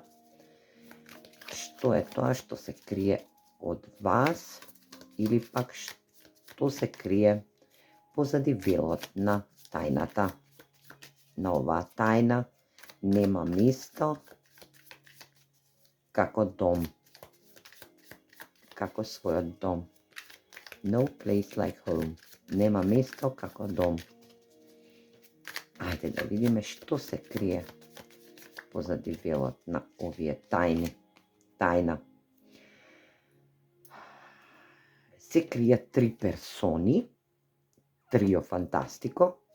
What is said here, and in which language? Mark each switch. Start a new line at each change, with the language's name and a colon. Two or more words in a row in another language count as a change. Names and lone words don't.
Macedonian: Што е тоа што се крие од вас или пак што се крие позади велот на тајната. На оваа тајна нема место како дом, како својот дом.
English: No place like home.
Macedonian: Нема место како дом. Ајде да видиме што се крие позади велот на овие тајни. Тајна. Се кријат три персони,
Italian: trio fantastico.